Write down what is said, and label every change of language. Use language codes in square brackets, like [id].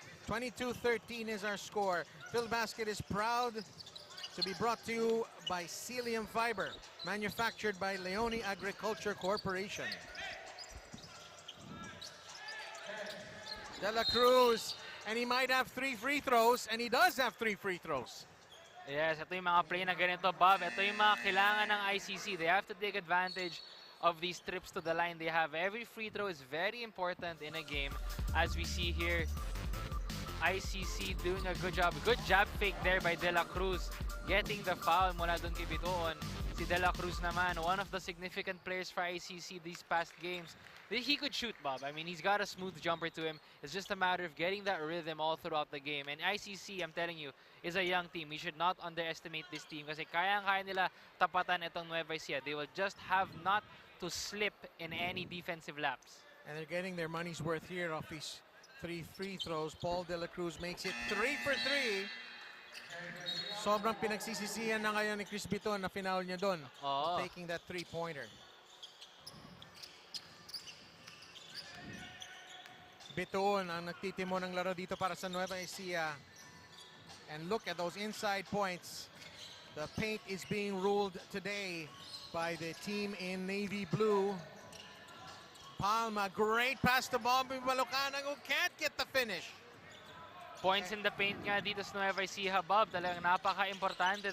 [en] 22-13 is our score. Phil Basket is proud to be brought to you by Celium Fiber, manufactured by Leone Agriculture Corporation. De La Cruz, and he might have 3 free throws, and he does have 3 free throws. [tl] Yes, ito yung mga play na ganito, Bob. Ito yung mga kailangan ng ICC. [en] They have to take advantage of these trips to the line they have. Every free throw is very important in a game. As we see here, ICC doing a good job. Good jab fake there by De La Cruz. Getting the foul [tl] mula dun kay [en] Bitoon. [tl] Si De La Cruz naman, [en] one of the significant players for ICC these past games. He could shoot, Bob. I mean, he's got a smooth jumper to him. It's just a matter of getting that rhythm all throughout the game. And ICC, I'm telling you, is a young team. We should not underestimate this team [tl] kasi kayang-kaya nila tapatan itong Nueva Ecija. [en] They will just have not to slip in any defensive laps. And they're getting their money's worth here off these 3 free throws. [tl] Paul De La Cruz [en] makes it 3 for 3. [tl] Sobrang pinagsisisihan na ngayon ni Chris Biton na final niya doon. [en] Taking that 3-pointer. [tl] Biton ang nagtitimo ng laro dito para sa Nueva Ecija. [en] And look at those inside points. The paint is being ruled today by the team in navy blue. Palma, great pass to Bobby Balucanang who can't get the finish. Points in the paint [tl] nga dito sa Nueva Ecija, Bob. Talagang napaka-importante.